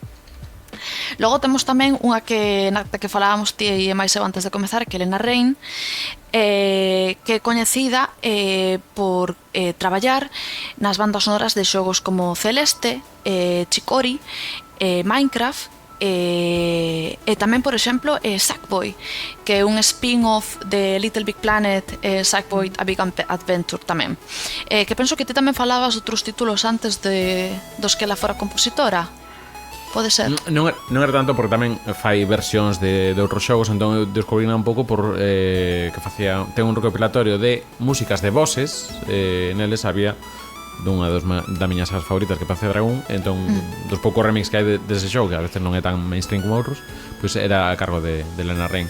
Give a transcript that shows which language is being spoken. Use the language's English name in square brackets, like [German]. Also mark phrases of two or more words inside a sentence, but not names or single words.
[Galician] Logo temos tamén unha que falábamos ti e máis eu antes de comezar, que é Lena Raine, que é coñecida por traballar nas bandas sonoras de xogos como Celeste, Chicory, Minecraft, e tamén, por exemplo, Sackboy, que é un spin-off de Little Big Planet, Sackboy A Big Adventure tamén, que penso que ti tamén falabas de outros títulos antes dos que ela fora compositora. Pode ser. Non era tanto porque tamén fai versións de outros xogos, entón eu descubrina un pouco por que facía, ten un recopilatorio de músicas de voces, neles había dunha das miñas sagas favoritas, que Panzer Dragón, entón dos poucos remix que hai dese xogo, que a veces non é tan mainstream como outros, pois era a cargo de Lena Raine.